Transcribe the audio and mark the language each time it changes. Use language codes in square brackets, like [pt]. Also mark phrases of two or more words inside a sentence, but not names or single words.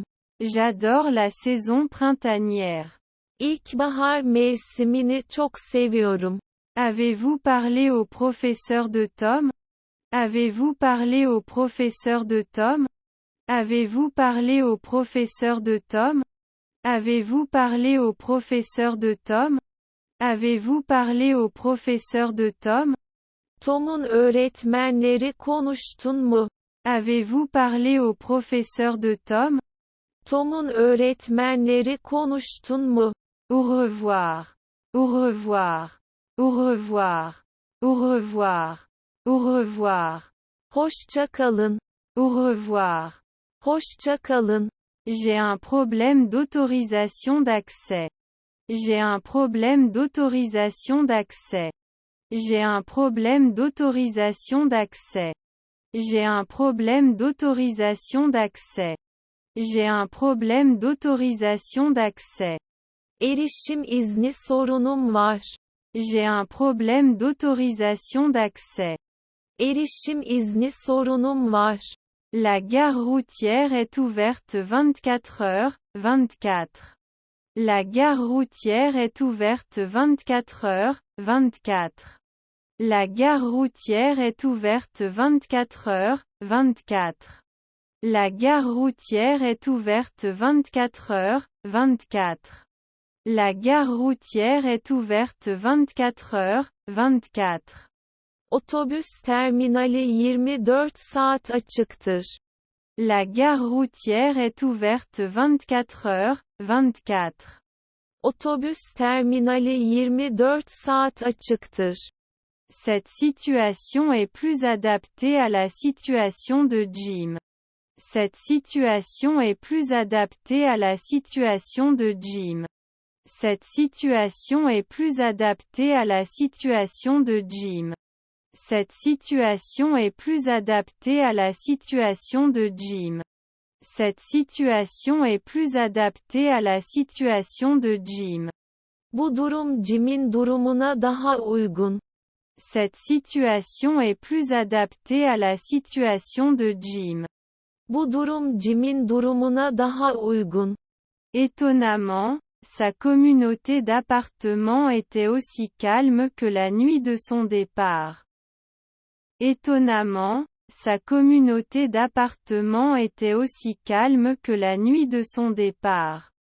[fr] J'adore la saison printanière. [tr] İlkbahar mevsimini çok seviyorum. [fr] Avez-vous parlé au professeur de Tom? Avez-vous parlé au professeur de Tom? Avez-vous parlé au professeur de Tom? Avez-vous parlé au professeur de Tom? Avez-vous parlé au professeur de Tom? [tr] Tom'un öğretmenleri konuştun mu? [fr] Avez-vous parlé au professeur de Tom? [tr] Tom'un öğretmenleri konuştun mu? [fr] Au revoir. Au revoir. Au revoir. Au revoir. Au revoir. [tr] Hoşça kalın. [fr] Au revoir. [tr] Hoşça kalın. [fr] J'ai un problème d'autorisation d'accès. J'ai un problème d'autorisation d'accès. J'ai un problème d'autorisation d'accès. J'ai un problème d'autorisation d'accès. J'ai un problème d'autorisation d'accès. [tr] Erişim izni sorunum var. [fr] J'ai un problème d'autorisation d'accès. [tr] Erişim izni sorunum var. [fr] La gare routière est ouverte 24 heures, 24. La gare routière est ouverte 24 heures, 24. La gare routière est ouverte 24 heures, 24. La gare routière est ouverte 24 heures, 24. La gare routière est ouverte 24 heures, 24. [tr] Otobüs terminali 24 saat açıktır. [fr] La gare routière est ouverte 24 heures, 24. [tr] Otobüs terminali 24 saat açıktır. [fr] Cette situation est plus adaptée à la situation de Jim. Cette situation est plus adaptée à la situation de Jim. Cette situation est plus adaptée à la situation de Jim. Cette situation est plus adaptée à la situation de Jim. Cette situation est plus adaptée à la situation de Jim. [tr] Bu durum Jim'in durumuna daha uygun. [fr] Cette situation est plus adaptée à la situation de Jim. [tr] Bu durum Jim'in durumuna daha uygun. [fr] Étonnamment, sa communauté d'appartements était aussi calme que la nuit de son départ. Étonnamment, sa communauté d'appartements était aussi calme que la nuit de son départ.